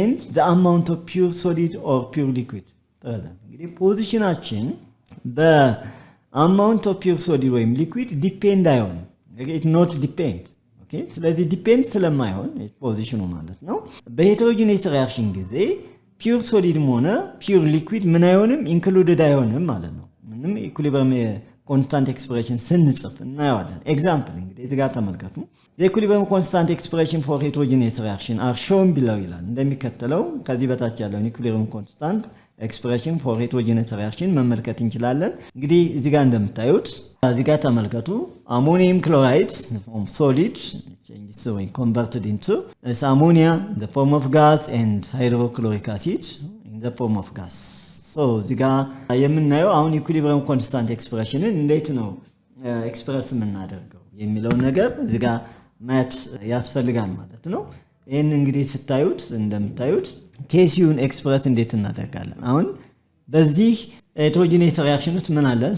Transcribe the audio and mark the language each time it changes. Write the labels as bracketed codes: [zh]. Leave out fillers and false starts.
[en] the amount of pure solid or pure liquid present። [am] እንግዲህ ፖዚሽናችን በአማውንት ኦፍ ፒውር ሶሊድ ወይም ሊኩዊድ ዲፔንድ አይሆንም። [en] it not depend [am] ስለዚህ ዲፔንድ ስለማይሆን ፖዚሽኑ ማለት ነው። በሄትሮጂኔስ ሪአክሽን ጊዜ ፒውር ሶሊድም ሆነ ፒውር ሊኩዊድ ምን አይሆንም ኢንክሉድድ አይሆንም ማለት ነው። ምንም ኢኩሊብሪየም ኮንስታንት ኤክስፕሬሽን ስንጽፍ እናየዋለን። ኤግዛምፕል እንግዲህ እዚህ ጋር ተመልከቱ። [en] the equilibrium constant expression for heterogeneous reaction are shown below [am] ይላል። እንደሚከተለው ከዚህ በታች ያለውን [en] equilibrium constant expression for heterogeneous reaction [am] መመልከት እንችላለን። እንግዲህ እዚህ ጋር እንደምታዩት እዚህ ጋር ተመልከቱ። [en] ammonium chloride from solid changes so converted into ammonia in the form of gas and hydrochloric acid in the form of gas. [am] so እዚህ ጋር የምናየው አሁን [en] equilibrium constant expressionን [am] እንዴት ነው ኤክስፕረስ የምናደርገው የሚለው ነገር እዚህ ጋር ማት ያስፈልጋል ማለት ነው። ይሄን እንግዲህ ስታዩት እንደምታዩት ኬሲውን ኤክስፕረስ እንዴት እናደርጋለን? አሁን በዚህ ሄቴሮጂኔስ ሪአክሽን ውስጥ ምን አለን?